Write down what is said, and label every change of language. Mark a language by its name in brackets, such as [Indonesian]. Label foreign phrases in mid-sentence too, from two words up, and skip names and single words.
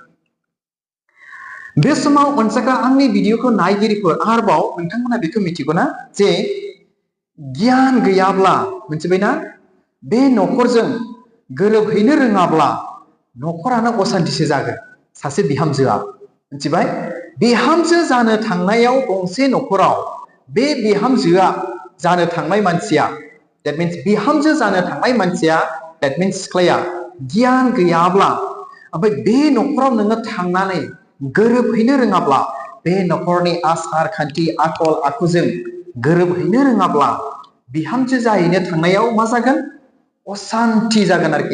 [Bodo] बे समाव अनजाग्रा आंनि भिडिअखौ नायगिरिफोर आरोबाव नोंथांमोना बेखौ मिथिगौ ना जे गियान गैयाब्ला मिथिबायना बे नखरजों गोरोबहैनो रोङाब्ला नखरानो असान्थिसो जागोन सासे बिहामजोआ मिथिबाय बिहामजो जानो थांनायाव गंसे नखराव बे बिहामजोआ जानो थांनाय मानसिया [English] that means [Bodo] बिहामजो जानो थांनाय मानसिया [English] that means [Bodo] सिख्लाया गियान गैयाब्ला ओमफ्राय बे नखराव नोङो थांनानै गोरोबहैनो रोङाब्ला बे नखरनि आसार खान्थि आखल आखुजों गोरोबहैनो रोङाब्ला बिहामजो जाहैनो थांनायाव मा जागोन असान्ति जागोन आरोखि